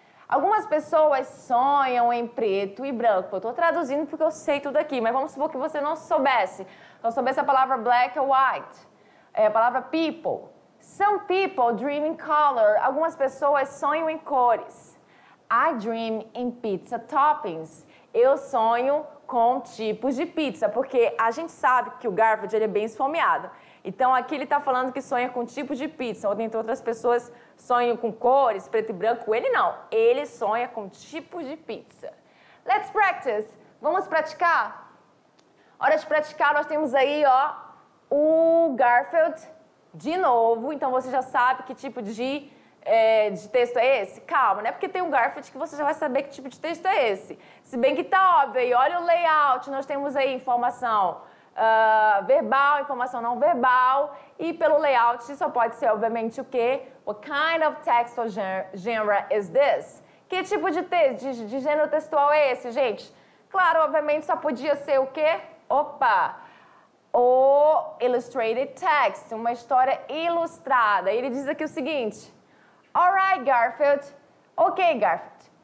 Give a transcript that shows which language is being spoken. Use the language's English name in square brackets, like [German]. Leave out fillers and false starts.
[Portuguese] Algumas pessoas sonham em preto e branco. Eu estou traduzindo porque eu sei tudo aqui, mas vamos supor que você não soubesse. Não soubesse a palavra black ou white. A palavra people. [English] Some people dream in color. [Portuguese] Algumas pessoas sonham em cores. [English] I dream in pizza toppings. [Portuguese] Eu sonho com tipos de pizza, porque a gente sabe que o Garfield ele é bem esfomeado. Então aqui ele está falando que sonha com tipos de pizza, ou entre outras pessoas sonham com cores, preto e branco. Ele não, ele sonha com tipos de pizza. [English] Let's practice. [Portuguese] Vamos praticar? Hora de praticar, nós temos aí, ó, o Garfield de novo. Então você já sabe que tipo de texto é esse? Calma, não é porque tem um Garfield que você já vai saber que tipo de texto é esse. Se bem que tá óbvio aí, olha o layout, nós temos aí informação verbal, informação não verbal, e pelo layout só pode ser, obviamente, o quê? [English] What kind of textual genre is this? [Portuguese] Que tipo de gênero textual é esse, gente? Claro, obviamente, só podia ser o quê? Opa! O illustrated text, uma história ilustrada. Ele diz aqui o seguinte, alright, Garfield. Ok, Garfield.